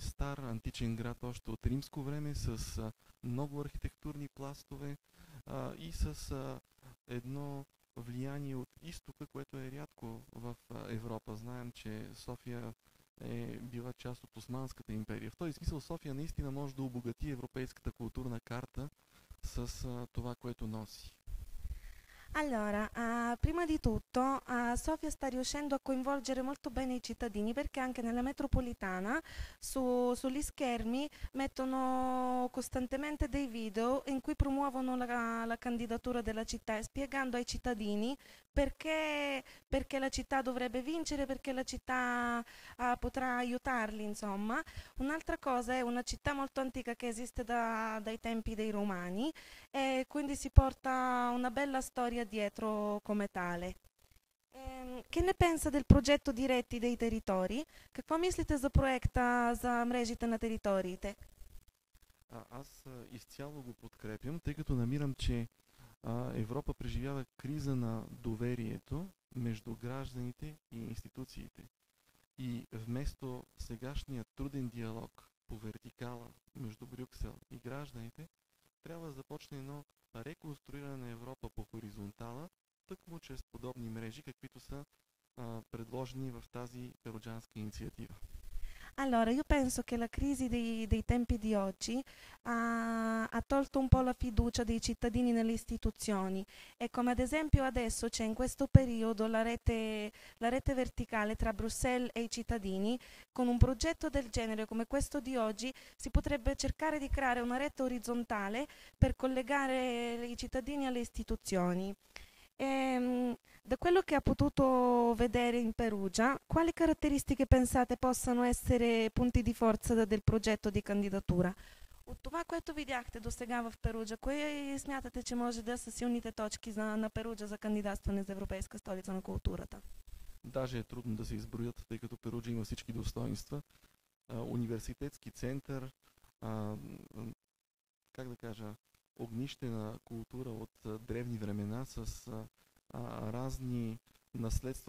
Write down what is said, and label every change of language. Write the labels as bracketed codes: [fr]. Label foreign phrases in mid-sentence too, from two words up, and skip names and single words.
[bg] Стар античен град още от римско време с много архитектурни пластове и с едно влияние от изтока, което е рядко в Европа. Знаем, че София е била част от Османската империя. В този смисъл София наистина може да обогати европейската културна карта с това, което носи. [it] Allora, prima di tutto, Sofia sta riuscendo a coinvolgere molto bene i cittadini perché anche nella metropolitana sugli schermi mettono costantemente dei video in cui promuovono la candidatura della città, spiegando ai cittadini perché la città dovrebbe vincere, perché la città potrà aiutarli, insomma. Un'altra cosa è una città molto antica che esiste dai tempi dei Romani e quindi si porta una bella storia dietro come tale. Che ne pensa del progetto Diretti dei територии? [bg] Какво мислите за проекта за мрежите на териториите? Аз изцяло го подкрепям, тъй като намирам, че Европа преживява криза на доверието между гражданите и институциите. И вместо сегашния труден диалог по вертикала между Брюксел и гражданите, трябва да започне едно реконструиране на Европа по хоризонтала, тъкмо чрез подобни мрежи, каквито са предложени в тази перуджанска инициатива. [it] Allora, io penso che la crisi dei tempi di oggi ha tolto un po' la fiducia dei cittadini nelle istituzioni e come ad esempio adesso c'è in questo periodo la rete verticale tra Bruxelles e i cittadini, con un progetto del genere come questo di oggi si potrebbe cercare di creare una rete orizzontale per collegare i cittadini alle istituzioni. Da quello che ha potuto vedere in Perugia, quali caratteristiche pensate possano essere punti di forza del progetto di candidatura? [bg] От това, което видяхте до сега в Перуджа, кои смятате, че може да са силните точки на Перуджа за кандидатстване за Европейска столица на културата? Даже е трудно да се изброят, тъй като Перуджа има всички достоинства. Университетски център, как да кажа, огнище на култура от древни времена с разни наследства.